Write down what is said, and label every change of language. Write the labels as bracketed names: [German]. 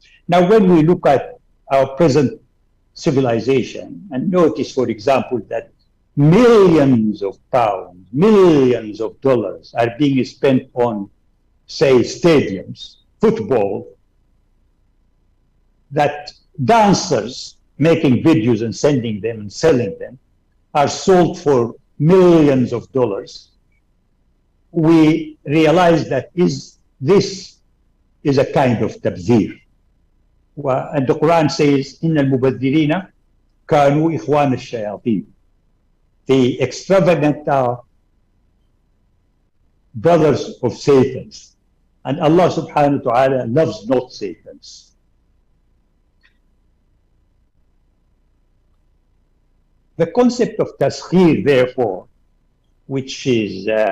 [English] Now, when we look at our present civilization and notice, for example, that millions of pounds, millions of dollars are being spent on, say, stadiums, football, that dancers making videos and sending them and selling them are sold for millions of dollars, we realize that this is a kind of tabzir. And the Quran says, [Arabic] إِنَّ الْمُبَذِّرِينَ كَانُوا إِخْوَانَ الشَّيَاطِينَ. [English] The extravagant are brothers of Satan's. And Allah subhanahu wa ta'ala loves not Satan's. The concept of taskhir, therefore, which is